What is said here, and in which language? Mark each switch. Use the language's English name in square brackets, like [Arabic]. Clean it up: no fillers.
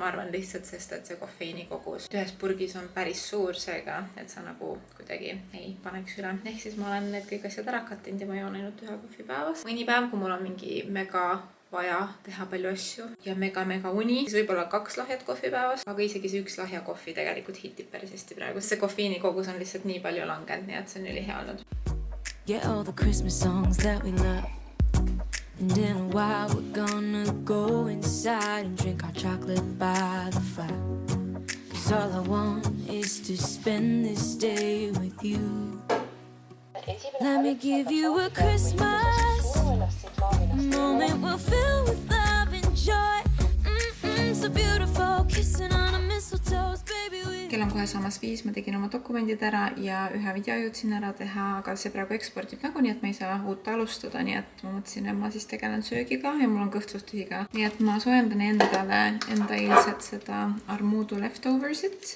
[Estonian] Ma arvan lihtsalt, sest et see kofeiini kogus ühes purgis on päris suur, seega, et sa nagu kuidagi ei paneks üle. Ehk siis ma olen need kõik asjad ära kattinud ja ma joon ainult 1 kohvi päevas. Mõni päev, kui mul on mingi mega vaja teha palju asju ja mega uni, siis võib-olla 2 lahjat kohvi päevas, aga isegi see 1 lahja kohvi tegelikult hitib päris hästi praegu. See kofeiini kogus on lihtsalt nii palju langenud, nii et see on ülihea olnud. [English] Yeah, all the Christmas songs that we love. And in a while we're gonna go inside and drink our chocolate by the fire. 'Cause all I want is to spend this day with you. Let me give you a Christmas moment we'll fill with love and joy. So beautiful, kissing on a mistletoe, baby. [Estonian] Kell on kohe samas 5, ma tegin oma dokumendid ära ja ühe video jõudsin ära teha, aga see praegu ekspordib nagu nii, et ma ei saa uut alustada, nii et ma mõtlesin, et ma siis tegelen söögiga ja mul on kõht suht tühi ka. Nii et ma soojendan endale enda eilset seda Armudu leftoversit.